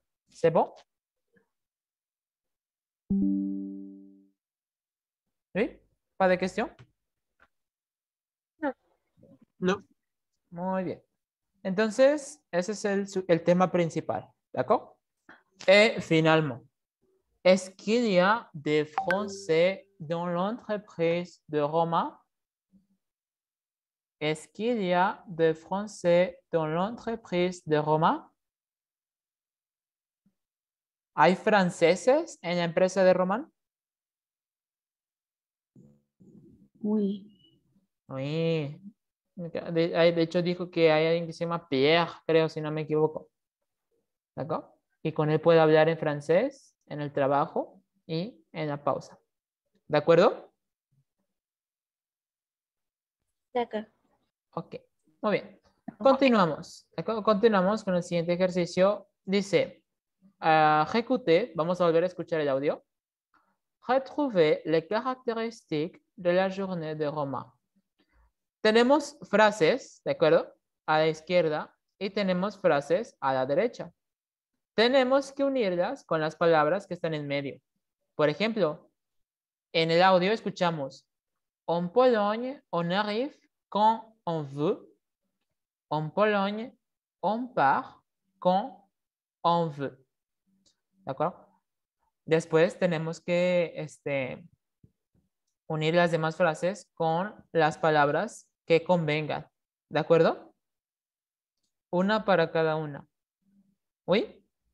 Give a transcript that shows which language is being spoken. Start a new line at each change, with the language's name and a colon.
French: ¿C'est bon?
Spanish: ¿Sí?
French: ¿Pas de
Spanish: cuestión? No. Muy bien. Entonces, ese es el tema principal.
French: ¿D'accord? Et finalement, est-ce qu'il y a des Français dans l'entreprise de Roma? Est-ce qu'il y a des Français dans l'entreprise de Roma?
Spanish: ¿Hay franceses en la empresa de Román?
French: Oui. Oui.
Spanish: De hecho, dijo que hay alguien que se llama Pierre, creo, si no me equivoco. ¿De acuerdo? Y con él puede hablar en francés, en el trabajo y en la pausa. ¿De acuerdo?
French: D'accord.
Spanish: Ok. Muy bien. Continuamos. ¿De acuerdo? Continuamos con el siguiente ejercicio. Dice,
French: écoutez,
Spanish: vamos a volver a escuchar el audio.
French: Retrouvez les caractéristiques de la journée de Roma.
Spanish: Tenemos frases, ¿de acuerdo? A la izquierda y tenemos frases a la derecha. Tenemos que unirlas con las palabras que están en medio. Por ejemplo, en el audio escuchamos
French: en Pologne, on arrive quand on veut. En Pologne, on part quand on veut.
Spanish: ¿De acuerdo? Después tenemos que unir las demás frases con las palabras que convengan. ¿De acuerdo? Una para cada una.
French: ¿Oui?